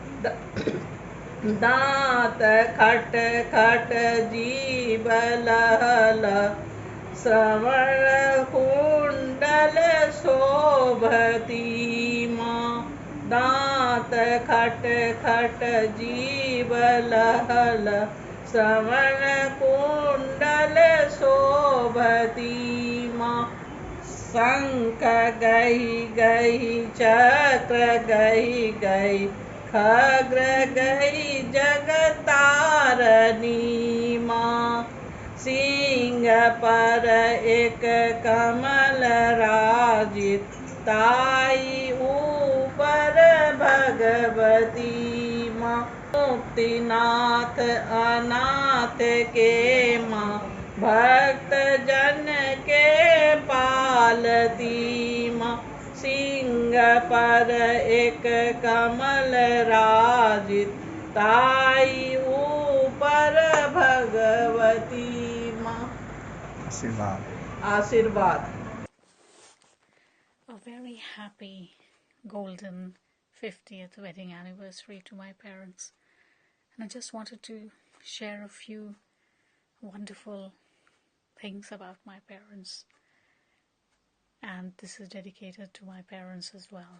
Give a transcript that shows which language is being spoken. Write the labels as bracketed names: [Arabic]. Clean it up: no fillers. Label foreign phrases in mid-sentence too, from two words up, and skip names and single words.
[Hindi] दांत खट खट जीभ लहल श्रवण कुंडल शोभती माँ। दांत खट खट जीभ लहल श्रवण कुंडल शोभती माँ। शंख गही गही चक्र गही गही खग्र गही जगतारनी माँ। सिंह पर एक कमल राजित ताई ऊपर भगवती माँ। मुक्तिनाथ अनाथ के माँ भक्त जन के पालती माँ। सिंह पर एक कमल राजित ताई ऊपर भगवती माँ। आशीर्वाद। [English] A very happy golden 50th wedding anniversary to my parents. And I just wanted to share a few wonderful things about my parents. And this is dedicated to my parents as well.